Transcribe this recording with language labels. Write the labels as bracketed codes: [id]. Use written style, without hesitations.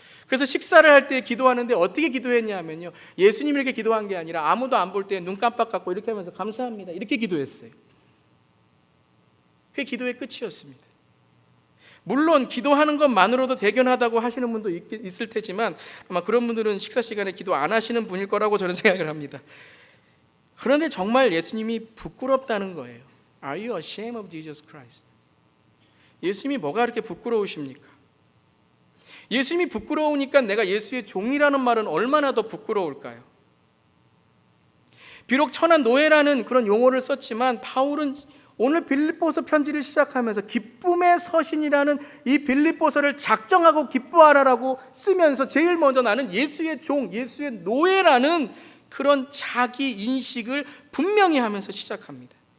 [ko] 그래서 식사를 할 때 기도하는데 어떻게 기도했냐면요, 예수님 이렇게 기도한 게 아니라 아무도 안 볼 때 눈 깜빡하고 이렇게 하면서 감사합니다 이렇게 기도했어요. 그게 기도의 끝이었습니다. 물론 기도하는 것만으로도 대견하다고 하시는 분도 있을 테지만 아마 그런 분들은 식사 시간에 기도 안 하시는 분일 거라고 저는 생각을 합니다. 그런데 정말 예수님이 부끄럽다는 거예요. [en] Are you ashamed of Jesus Christ? [ko] 예수님이 뭐가 그렇게 부끄러우십니까? 예수님이 부끄러우니까 내가 예수의 종이라는 말은 얼마나 더 부끄러울까요? 비록 천한 노예라는 그런 용어를 썼지만 바울은 오늘 빌립보서 편지를 시작하면서 기쁨의 서신이라는 이 빌립보서를 작정하고 기뻐하라라고 쓰면서 제일 먼저 나는 예수의 종, 예수의 노예라는 그런 자기 인식을 분명히 하면서 시작합니다.